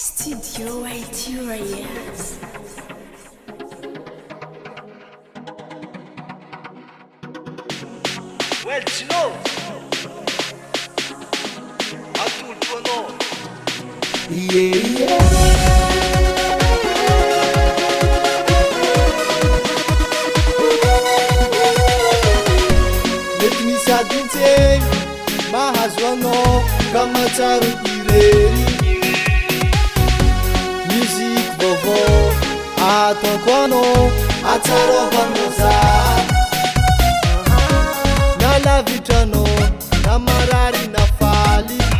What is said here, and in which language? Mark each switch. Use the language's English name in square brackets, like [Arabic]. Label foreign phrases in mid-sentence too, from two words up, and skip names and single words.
[English] Studio Iturias. Well, you know, I told you no. [Malagasy] Mety misy adiny tseny mahazo anao ka mahatsaro irery musique vaovao ataoko anao atsaroavanao za na lavitranao na marary na faly